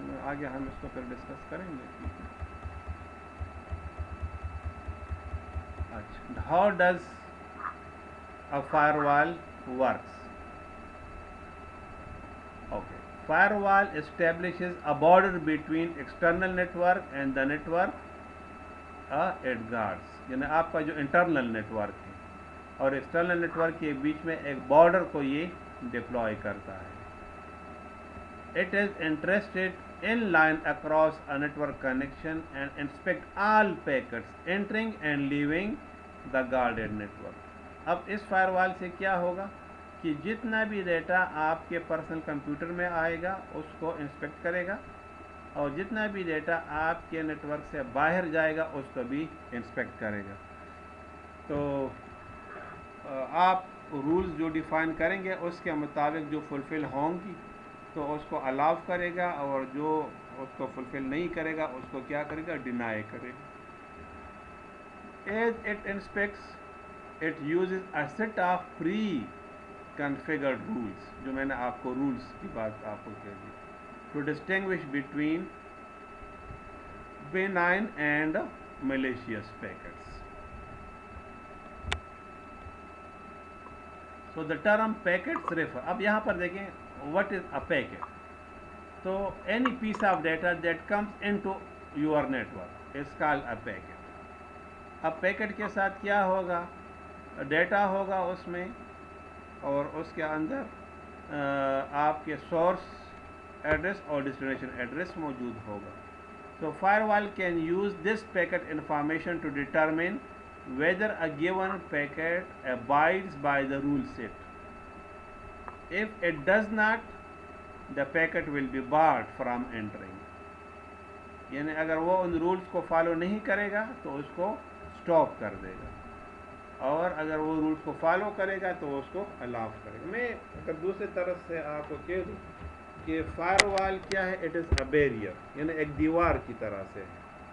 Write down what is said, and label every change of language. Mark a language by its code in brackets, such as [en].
[ur] آگے ہم اس کو پھر ڈسکس کریں گے. [en] اچھا, how does a firewall works. Okay. Firewall establishes a border between external network and the network it guards. [ur] یعنی آپ کا جو انٹرنل نیٹ ورک ہے اور ایکسٹرنل نیٹ ورک کے بیچ میں ایک بارڈر کو یہ ڈپلوائے کرتا ہے. [en] It is interested in line across a network connection and inspect all packets entering and leaving the guarded network. [ur] اب اس فائر وال سے کیا ہوگا کہ جتنا بھی ڈیٹا آپ کے پرسنل کمپیوٹر میں آئے گا اس کو انسپیکٹ کرے گا, اور جتنا بھی ڈیٹا آپ کے نیٹ ورک سے باہر جائے گا اس کو بھی انسپیکٹ کرے گا. تو آپ رولز جو ڈیفائن کریں گے اس کے مطابق جو فلفل ہوں گی تو اس کو الاؤ کرے گا, اور جو اس کو فلفل نہیں کرے گا اس کو کیا کرے گا, ڈینائی کرے گا. [en] As it inspects, it uses a set of pre-configured rules, [ur] جو میں نے آپ کو رولز کی بات آپ کو کہہ دی, [en] to distinguish between benign and malicious packets. So the term packets refer, [ur] اب یہاں پر دیکھیں [en] what is a packet. تو any piece of data that comes into your network is called a packet. [ur] اب پیکٹ کے ساتھ کیا ہوگا, ڈیٹا ہوگا اس میں, اور اس کے اندر آپ کے سورس ایڈریس اور ڈیسٹینیشن ایڈریس موجود ہوگا. [en] So firewall can use this packet information to determine whether a given packet abides by the rule set. If it does not, the packet will be barred from entering. [ur] یعنی اگر وہ ان rules کو follow نہیں کرے گا تو اس کو stop کر دے گا, اور اگر وہ رولز کو فالو کرے گا تو اس کو الاؤ کرے گا. میں اگر دوسری طرف سے آپ کو کہہ دوں کہ فائر وال کیا ہے, [en] it is a barrier, [ur] یعنی ایک دیوار کی طرح سے ہے.